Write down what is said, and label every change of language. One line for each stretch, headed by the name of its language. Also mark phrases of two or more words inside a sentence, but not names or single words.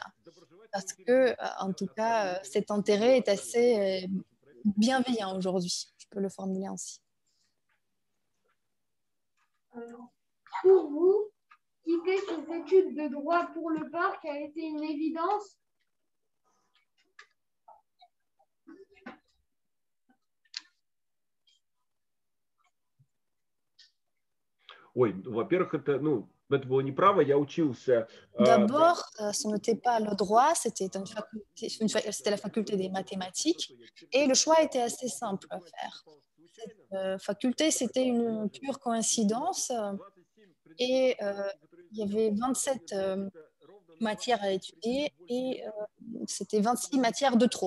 French: Parce que, en tout cas, cet intérêt est assez bienveillant aujourd'hui, je peux le formuler ainsi. Pour vous, quitter ses études de droit pour le parc a été une évidence?
Russian: Ой, во-первых, это было неправо, я учился.
French: D'abord, ce n'était pas le droit, c'était la faculté des mathématiques et le choix était assez simple à faire. Cette faculté, c'était une pure coïncidence et il y avait 27 matières à étudier et c'était 26 matières de trop.